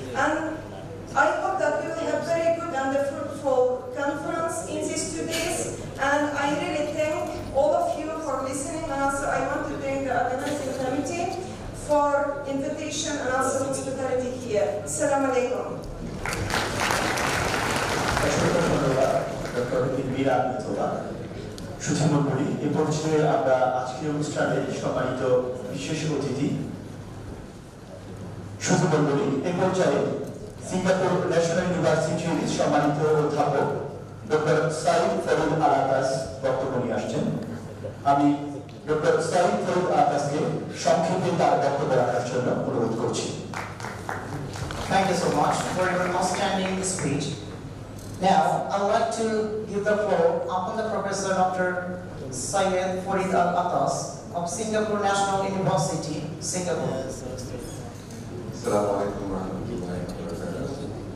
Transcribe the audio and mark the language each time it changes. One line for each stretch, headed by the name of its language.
English: And I hope that we will have very good and fruitful conference in these 2 days. And I really thank all of you for listening, and also I want to thank the organizing committee for invitation and also hospitality here.
Arabic: Assalamu alaikum.
Bangla: অসংখ্য ধন্যবাদ doctor এলমিরা Ahmed Rahman. সুধীমণ্ডলী, এ পর্যায়ে আমরা আজকের অনুষ্ঠানের সম্মানিত বিশেষ অতিথি শুধু বলি এই পর্যায়ে সিঙ্গাপুর ন্যাশনাল ইউনিভার্সিটির সম্মানিত অধ্যাপক ডক্টর সাইদ ফরিদ আল আকাশ বক্তব্য নিয়ে আসছেন। আমি ডক্টর সাইদ ফরিদ আল আকাশকে সংক্ষেপে তার বক্তব্য রাখার জন্য অনুরোধ করছি।
English: Thank you so much for your outstanding speech. Now, I would like to give the floor upon the Professor Dr. Syed Farid Al Atas of Singapore National University, Singapore.
Arabic: Assalamu alaikum wa rahmatullahi wa barakatuh.